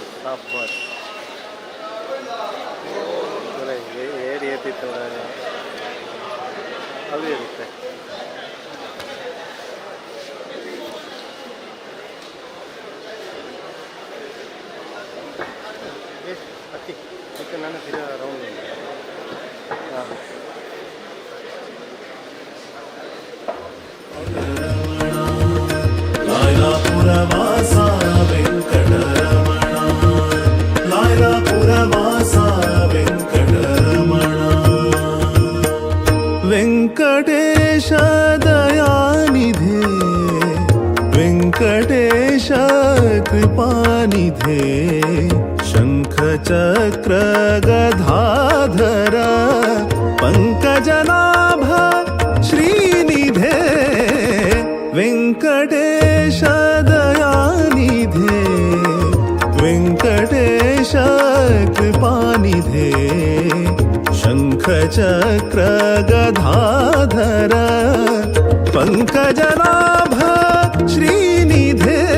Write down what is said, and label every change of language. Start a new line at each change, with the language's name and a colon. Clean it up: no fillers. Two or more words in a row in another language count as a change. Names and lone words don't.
Kannada: ಶಾಬಾಸ್ ಏರಿ ಏತಿತ್ತು ಅದು ಇರುತ್ತೆ ಅಕ್ಕಿ ಅಕ್ಕಿ ನಾನು ರೌಂಡ್ ಹಾಂ
Sanskrit: लायलापुरवास वेंकटरमण लायलापुरवास वेंकटरमण वेंकटेश दयानिधे वेंकटेश कृपानिधे शंख चक्र गदाधर पंकजनाभ श्रीनिधे वेंकटेश दयानिधे वेंकटेश कृपानिधे शंख चक्र गदाधर पंकजनाभ श्रीनिधे